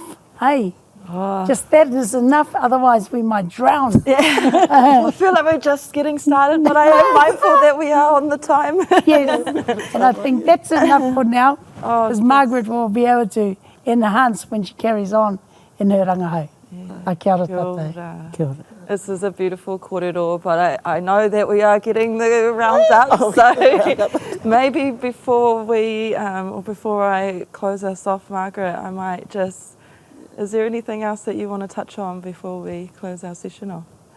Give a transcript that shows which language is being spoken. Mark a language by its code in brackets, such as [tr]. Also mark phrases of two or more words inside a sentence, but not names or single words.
[en] Hey, just that is enough, otherwise we might drown. I feel like we're just getting started, but I am mindful that we are on the time. Yes, and I think that's enough for now, because Margaret will be able to enhance when she carries on in her rangahau. [mi] Kia ora tātou. Kia ora. [en] This is a beautiful kōrero, but I know that we are getting the round up, so maybe before we, or before I close us off, Margaret, I might just, is there anything else that you want to touch on before we close our session off?